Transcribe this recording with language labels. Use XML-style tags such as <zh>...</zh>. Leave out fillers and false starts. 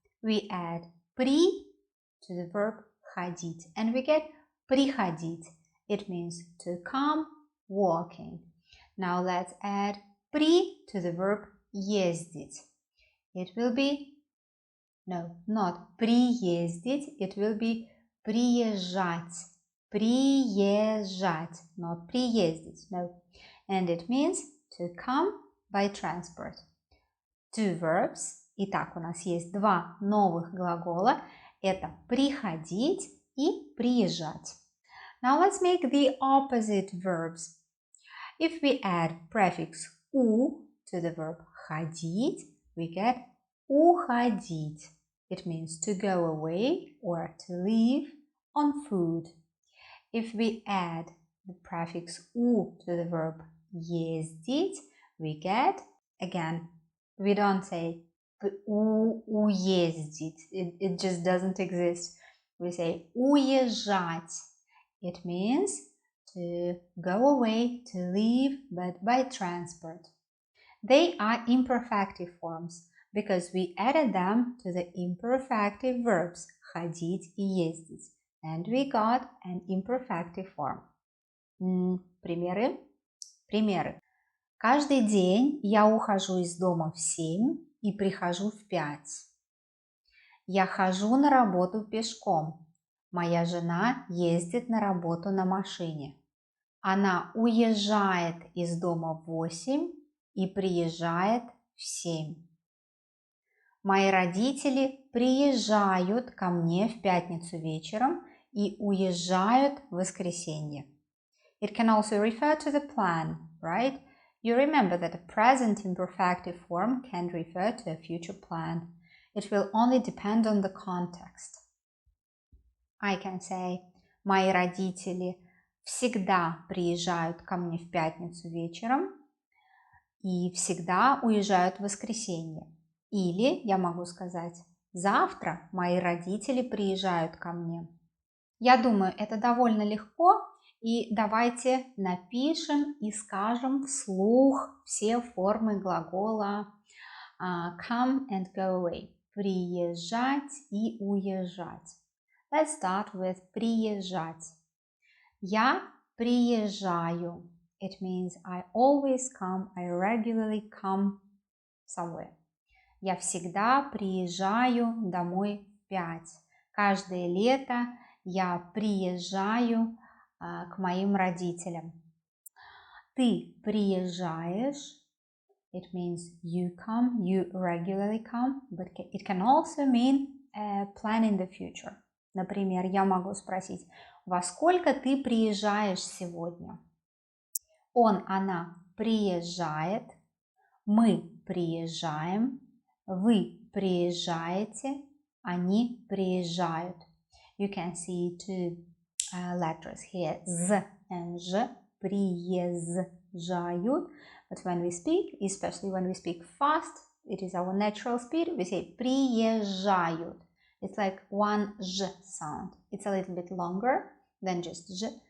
<en>We add «при» to the verb ходить, and we get приходить. It means to come, walking. Now let's add «при» to the verb ездить. It will be, no, not приездить, it will be приезжать.</en> <ru>Приезжать, not приездить, no.</ru> <en>And it means to come by transport. Two verbs.</en> <ru>Итак, у нас есть два новых глагола. Это приходить и приезжать.</ru> <en>Now let's make the opposite verbs. If we add prefix «у» to the verb ходить, we get уходить. It means to go away or to leave on food. If we add the prefix «у» to the verb ездить, we get, again, we don't say уездить, it just doesn't exist. We say уезжать. It means to go away, to leave, but by transport. They are imperfective forms because we added them to the imperfective verbs ходить и ездить, and we got an imperfective form.</en> <ru>Примеры. Каждый день я ухожу из дома в 7 и прихожу в 5. Я хожу на работу пешком. Моя жена ездит на работу на машине. Она уезжает из дома в 8 и приезжает в 7. Мои родители приезжают ко мне в пятницу вечером и уезжают в воскресенье.</ru> <en>It can also refer to the plan, right? You remember that a present imperfective form can refer to a future plan. It will only depend on the context.</en> <ru>I can say, мои родители всегда приезжают ко мне в пятницу вечером и всегда уезжают в воскресенье. Или я могу сказать, завтра мои родители приезжают ко мне. Я думаю, это довольно легко, и давайте напишем и скажем вслух все формы глагола come and go away. Приезжать и уезжать.</ru> <en>Let's start with приезжать.</en> <ru>Я приезжаю.</ru> <en>It means I always come, I regularly come somewhere.</en> <ru>Я всегда приезжаю домой в 5. Каждое лето я приезжаю к моим родителям. Ты приезжаешь.</ru> <en>It means you come, you regularly come, but it can also mean a plan in the future.</en> <ru>Например, я могу спросить, во сколько ты приезжаешь сегодня? Он, она приезжает, мы приезжаем, вы приезжаете, они приезжают.</ru> <en>You can see two letters here, Z and Ž, приезжают. But when we speak, especially when we speak fast, it is our natural speed, we say приезжают. It's like one Ž sound. It's a little bit longer than just Ж.</en>